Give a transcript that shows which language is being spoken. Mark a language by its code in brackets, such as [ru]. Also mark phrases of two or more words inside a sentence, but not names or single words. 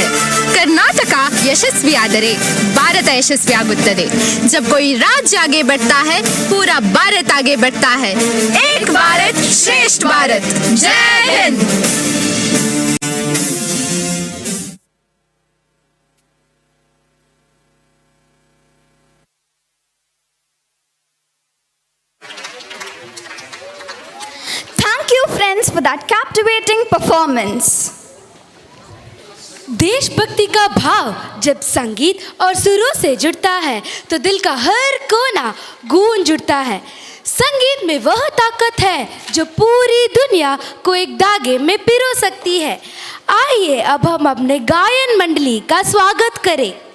[kn] ಕರ್ನಾಟಕ ಯಶಸ್ವಿ ಆದರೆ ಭಾರತ ಯಶಸ್ವಿಯಾಗುತ್ತದೆ. [hi] जब कोई राज्य आगे बढ़ता है, पूरा भारत आगे बढ़ता है. एक भारत श्रेष्ठ भारत. जय हिंद. [en] Thank you friends for that captivating performance. [hi] देशभक्ति का भाव जब संगीत और सुरों से जुड़ता है तो दिल का हर कोना गूंज उठता है. संगीत में वह ताकत है जो पूरी दुनिया को एक धागे में पिरो सकती है. आइए अब हम अपने गायन मंडली का स्वागत करें.